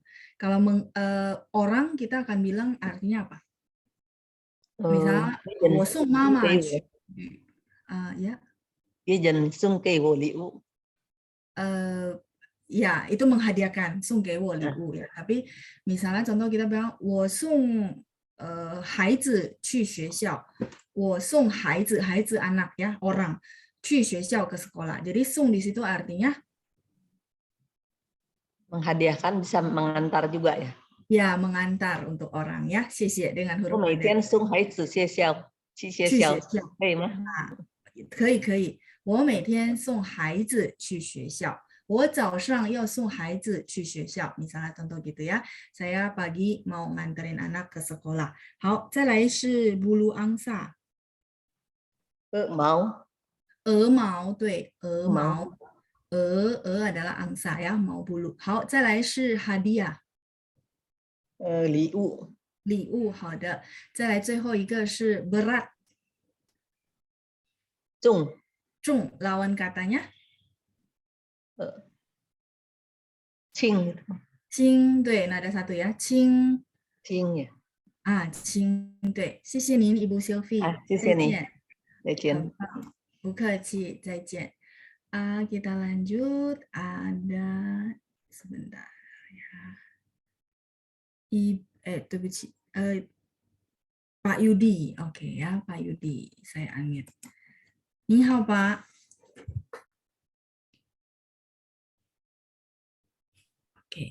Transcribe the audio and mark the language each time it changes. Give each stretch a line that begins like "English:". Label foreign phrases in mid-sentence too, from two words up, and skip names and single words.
Indonesian: Kalau orang kita akan bilang artinya apa? Misalnya,
Chinese: 我送妈妈去.
Indonesian: Ya.
Chinese: 别人送给我礼物。
Indonesian: Ya, itu menghadiahkan,
Chinese: 送给我礼物 ya.
Indonesian: Tapi misalnya contoh kita bilang
Chinese: 我送孩子去学校，我送孩子
Indonesian: anak ya, orang
Chinese: 去学校
Indonesian: ke sekolah. Jadi 送 di situ artinya menghadiahkan, bisa mengantar juga ya. Ya, mengantar untuk orang ya. 谢谢 dengan huruf
Chinese: 我每天送孩子学校，去学校，可以吗？可以可以，我每天送孩子去学校。我早上要送孩子去学校.
Indonesian: Misalnya contoh gitu ya. Saya pagi mau nganterin anak ke sekolah.
Chinese: 好，再来是
Indonesian: bulu angsa.
Chinese: 鹅毛。鹅毛，对，鹅毛。鹅
Indonesian: adalah angsa ya,
Chinese: 毛 bulu. 好，再来是 hadiah. 礼物。礼物，好的。再来最后一个是 berat. 重。
Indonesian: 重 lawan katanya?
Chinese: 轻。轻，对，那
Indonesian: ada satu ya,
Chinese: 轻。轻呀。轻，对，谢谢您，Ibu Sylvie。谢谢你。再见。不客气，再见。
Indonesian: Kita lanjut, ada sebentar ya. 对不起 ，Pak Yudi, oke ya, Pak Yudi, saya unmute.
Chinese: 你好 ，Pak。Oke.